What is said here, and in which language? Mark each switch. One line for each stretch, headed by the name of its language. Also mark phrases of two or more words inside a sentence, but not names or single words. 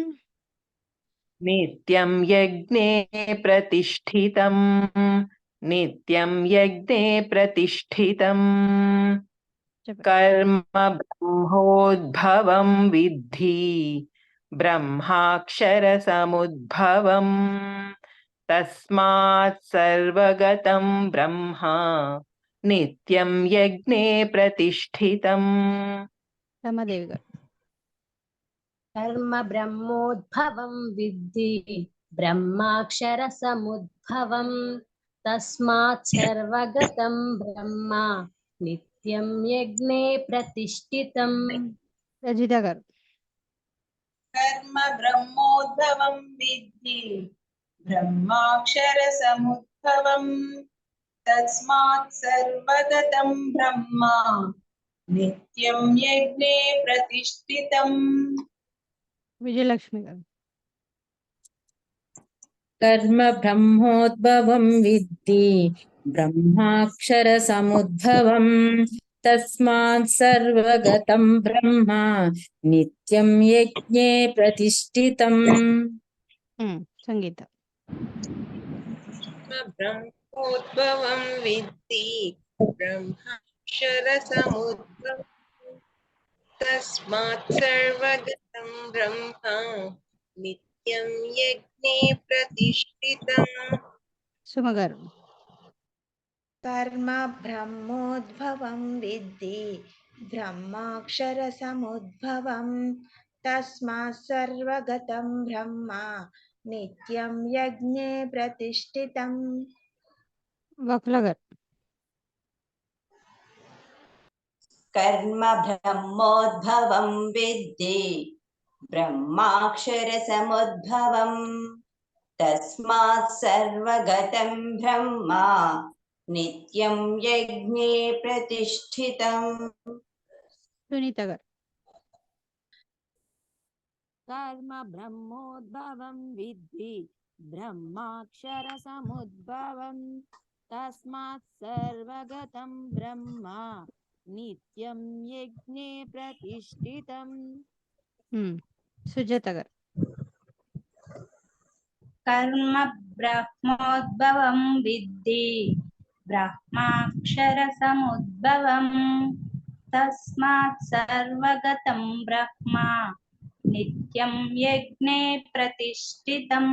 Sanskrit: नित्यं यज्ञे प्रतिष्ठितम् नित्यं यज्ञे प्रतिष्ठितम् कर्म ब्रह्मोद्भवं विद्धि ब्रह्माक्षरसमुद्भवम् तस्मात् सर्वगतं ब्रह्मा नित्यं यज्ञे प्रतिष्ठितम्
Telugu: రమాదేవి గారు
Sanskrit: कर्म ब्रह्मोद्भवं विद्धि ब्रह्माक्षरसमुद्भवं तस्मात् सर्वगतं ब्रह्म नित्यं यज्ञे प्रतिष्ठितम्
Telugu: రజిత గారు
Sanskrit: कर्म ब्रह्मोद्भवं विद्धि ब्रह्माक्षरसमुद्भवं तस्मात् सर्वगतं ब्रह्म नित्यं यज्ञे प्रतिष्ठितम्
Telugu: విజయలక్ష్మి గారు
Sanskrit: कर्म ब्रह्मोद्भवं विद्धि ब्रह्माक्षरसमुद्भवं तस्मात् सर्वगतं ब्रह्म नित्यं यज्ञे प्रतिष्ठितम् సంగీత ब्रह्मोद्भवं विद्धि ब्रह्माक्षरसमुद्भवम् तस्मात् सर्वगतं ब्रह्म नित्यं यज्ञे प्रतिष्ठितम्
Telugu: సుమ గారు
Sanskrit: कर्म ब्रह्मोद्भवं विद्धि ब्रह्माक्षरसमुद्भवं तस्मात् सर्वगतं ब्रह्म नित्यं यज्ञे प्रतिष्ठितम्
Telugu: వకుల గారు
Sanskrit: कर्म ब्रह्मोद्भवं विद्धि ब्रह्माक्षरसमुद्भवम् तस्मात् सर्वगतं ब्रह्म नित्यं यज्ञे प्रतिष्ठितम्
Telugu: సునీత గారు
Sanskrit: कर्म ब्रह्मोद्भवं विद्धि ब्रह्माक्षरसमुद्भवं तस्मात् सर्वगतं ब्रह्म नित्यं यज्ञे प्रतिष्ठितम्
Telugu: సుజాత గారు
Sanskrit: कर्म ब्रह्मोद्भवं विद्धि ब्रह्माक्षरसमुद्भवं तस्मात् सर्वगतं ब्रह्म नित्यं यज्ञे प्रतिष्ठितम्